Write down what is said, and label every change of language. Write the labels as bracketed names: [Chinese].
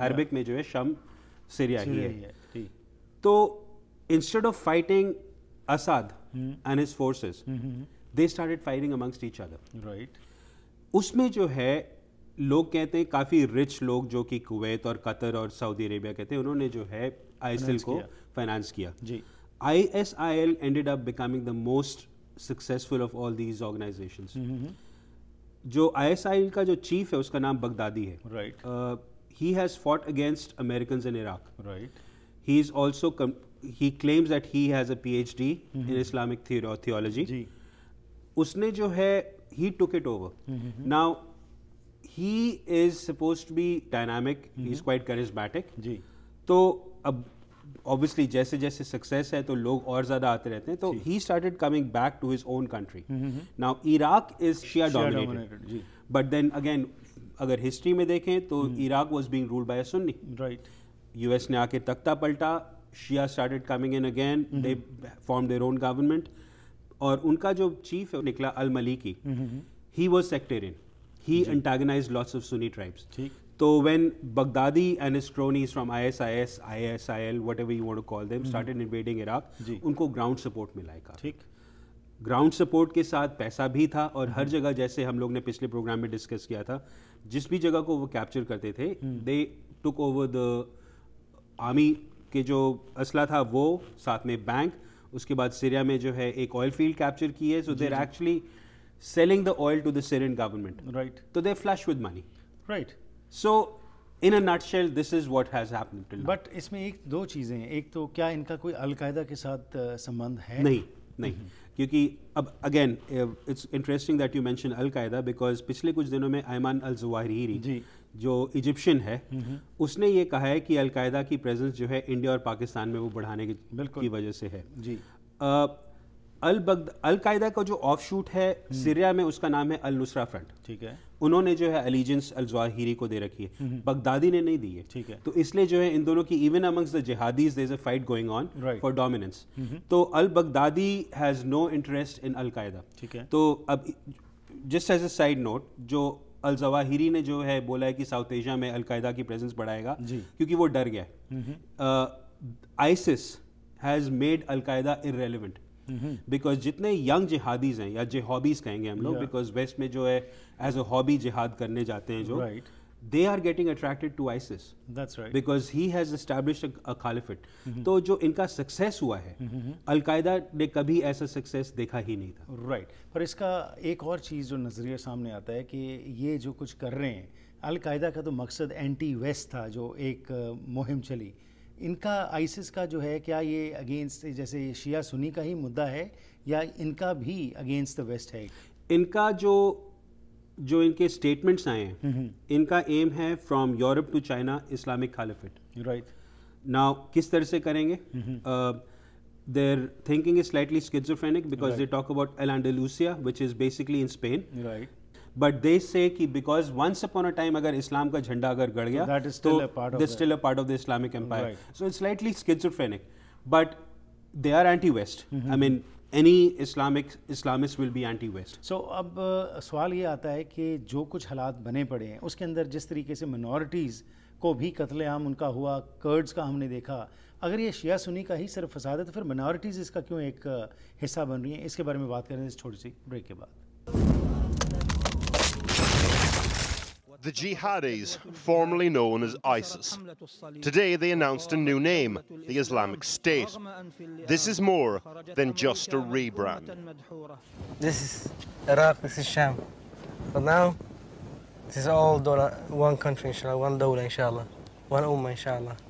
[Hindi] Arabic में जो है शाम सीरिया ही है। [English] तो instead of fighting Assad and his forces, they started fighting amongst each other, right. [Hindi] उसमें जो है लोग कहते हैं काफ़ी रिच लोग जो कि कुवैत और कतर और सऊदी अरेबिया कहते हैं, उन्होंने जो है ISIL को फाइनेंस किया जी। [English] ISIL ended up becoming the most successful of all these organizations। [Hindi] जो ISIL का जो चीफ है उसका नाम बगदादी है, right. [English] he has fought against Americans in Iraq, right। he is also he claims that he has a PhD in Islamic theology जी। [Hindi] उसने जो है [English] he took it over। now he is supposed to be dynamic, he is quite charismatic जी। [Hindi] तो अब obviously जैसे जैसे success है तो लोग और ज्यादा आते रहते हैं, तो [English] He started coming back to his own country. Now Iraq is Shia dominated, but then again [Hindi] अगर हिस्ट्री में देखें तो [English] Iraq was being ruled by a Sunni, right. [Hindi] US ने आके तख्ता पलटा, [English] Shia started coming in again, they form their own government, [Hindi] और उनका जो चीफ है निकला अल Maliki, [English] He was sectarian, he antagonised lots of Sunni tribes, ठीक। तो when Baghdadi and his cronies from ISIL, whatever you want to call them, started invading Iraq, [Hindi] उनको ground support मिला है, ठीक। ग्राउंड सपोर्ट के साथ पैसा भी था, और हर जगह जैसे हम लोग ने पिछले प्रोग्राम में डिस्कस किया था, जिस भी जगह को वो कैप्चर करते थे, [English] they took over the army [Hindi] के जो असला था वो, साथ में बैंक। उसके बाद सीरिया में जो है एक ऑयल फील्ड कैप्चर की है, [English] So they are actually selling the oil to the Syrian government, right. तो they flush with money, right. So in a nutshell, this is what has happened till now. But [Hindi] इसमें एक दो चीज़ें हैं, एक तो क्या इनका कोई अलकायदा के साथ संबंध है? नहीं क्योंकि अब [English] again it's interesting that you mention al Qaeda because [Hindi] पिछले कुछ दिनों में अयमान अल ज़वाहिरी जो इजिप्शियन है उसने ये कहा है कि अलकायदा की प्रेजेंस जो है इंडिया और पाकिस्तान में वो बढ़ाने की वजह से है जी। अलकायदा का जो ऑफ शूट है सीरिया में उसका नाम है अल नुसरा फ्रंट, ठीक है। उन्होंने जो है अलीजेंस अल ज़वाहिरी को दे रखी है, बगदादी ने नहीं दी है, ठीक है। तो इसलिए जो है इन दोनों की [English] Even amongst the jihadis there is a fight going on for dominance. तो al Baghdadi has no interest in al Qaeda, ठीक है। [Hindi] तो अब just as a side note, जो अल ज़वाहिरी ने जो है बोला है कि साउथ एशिया में अल कायदा की प्रेजेंस बढ़ाएगा क्योंकि वो डर गया है। आईसिस [English] has made al Qaeda irrelevant because [Hindi] जितने यंग जिहादीज हैं या जिहॉबीज कहेंगे हम लोग, बिकॉज वेस्ट में जो है एज अ हॉबी जिहाद करने जाते हैं जो, [English] they are getting attracted to ISIS. That's right. Because he has established a caliphate. [Hindi] तो जो इनका सक्सेस हुआ है, अल-कायदा ने कभी ऐसा सक्सेस देखा ही नहीं था। [English] Right. [Hindi] पर इसका एक और चीज़ जो नज़रिया सामने आता है कि ये जो कुछ कर रहे हैं, अल-कायदा का तो मकसद एंटी वेस्ट था, जो एक मुहिम चली। इनका आइसिस का जो है, क्या ये अगेंस्ट जैसे शिया सुन्नी का ही मुद्दा है या इनका भी अगेंस्ट द वेस्ट है? इनका जो इनके स्टेटमेंट्स आए हैं, इनका एम है from Europe to China Islamic खालिफेट। [English] Right. [Hindi] Now किस तरह से करेंगे? [English] their thinking is slightly schizophrenic because they talk about Al-Andalusia, which is basically in Spain. Right. But they say कि because once upon a time [Hindi] अगर इस्लाम का झंडा अगर गड़ गया, [English] that is still a part of still a part of the Islamic Empire. So it's slightly schizophrenic, but they are anti-West. I mean, any Islamist will be anti-West. So [Hindi] अब सवाल ये आता है कि जो कुछ हालात बने पड़े हैं उसके अंदर जिस तरीके से मिनॉरिटीज़ को भी कत्लेआम उनका हुआ, कर्ड्स का हमने देखा, अगर ये शिया सुन्नी का ही सिर्फ फसाद है तो फिर मिनॉरिटीज़ इसका क्यों एक हिस्सा बन रही हैं? इसके बारे में बात करें इस छोटी सी ब्रेक के बाद। [English] The jihadis, formerly known as ISIS. Today they announced a new name, the Islamic State. This is more than just a rebrand. This is Iraq, this is Sham. But now, this is all one country, inshallah, one dawla, inshallah, one ummah, inshallah.